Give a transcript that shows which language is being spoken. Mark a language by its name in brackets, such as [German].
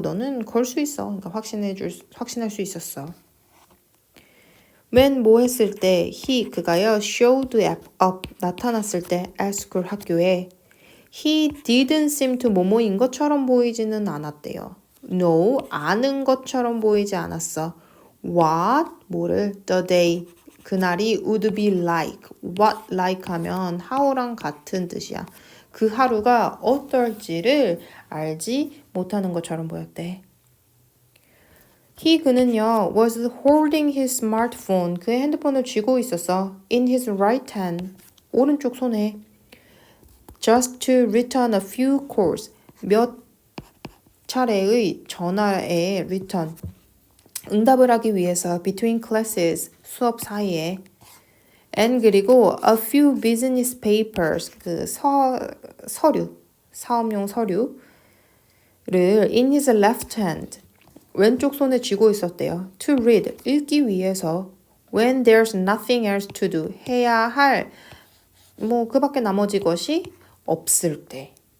[Korean] 너는 걸 수 있어. 그러니까 확신할 수 있었어. [English] when [Korean] 뭐 했을 때 그가요 [English] showed up, [Korean] 나타났을 때 [English] at school, [Korean] 학교에 [English] he didn't seem to [Korean] 뭐뭐인 것처럼 보이지는 않았대요. no, 아는 것처럼 보이지 않았어. [English] what, [Korean] 뭐를 [English] the day, [Korean] 그날이 [English] would be like. [Korean] what like 하면 how랑 같은 뜻이야. 그 하루가 어떨지를 알지 못하는 것처럼 보였대. 그는요 [English] was holding his smartphone, [Korean] 그의 핸드폰을 쥐고 있었어. [English] in his right hand, [Korean] 오른쪽 손에. [English] just to return a few calls, [Korean] 몇 차례의 전화에 [English] return, [Korean] 응답을 하기 위해서 [English] between classes, [Korean] 수업 사이에. [English] and [Korean] 그리고 [English] a few business papers, [Korean] 그 서류, 사업용 서류를 [English] in his left hand, [Korean] 왼쪽 손에 쥐고 있었대요. [English] to read, [Korean] 읽기 위해서. [English] when there's nothing else to do, [Korean] 해야 할 그 밖에 나머지 것이 없을 때.